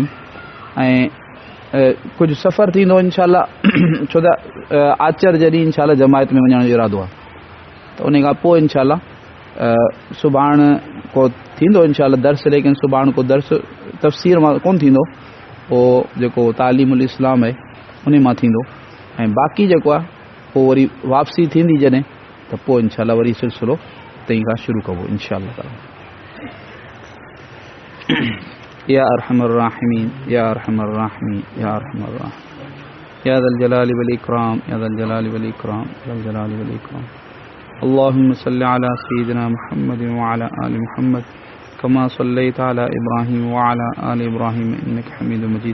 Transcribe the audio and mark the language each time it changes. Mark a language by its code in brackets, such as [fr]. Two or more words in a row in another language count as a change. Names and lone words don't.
[sd] ऐं कुझु सफ़र थींदो इंशाअल्लाह, छो त आचर जॾहिं इंशाअल्लाह जमायत में वञण जो इरादो आहे, त उन खां पोइ इंशाअल्लाह सुभाणे को थींदो इंशाअल्लाह दर्स, लेकिन सुभाणे को दर्स तफ़सीर मां कोन थींदो, पोइ जेको तालीमुल इस्लाम आहे उन मां थींदो। ऐं बाक़ी जेको आहे पोइ वरी वापसी थींदी जॾहिं, त पोइ इंशाअल्लाह वरी सिलसिलो तई खां शुरू कबो [ar] إن شاء الله تعالى. يا أرحم الراحمين، يا أرحم الراحمين، يا أرحم الراحمين، يا ذا الجلال والإكرام، يا ذا الجلال والإكرام، ذا الجلال والإكرام. اللهم صل على سيدنا محمد و على آل محمد كما صليت على إبراهيم و على آل إبراهيم إنك حميد مجيد.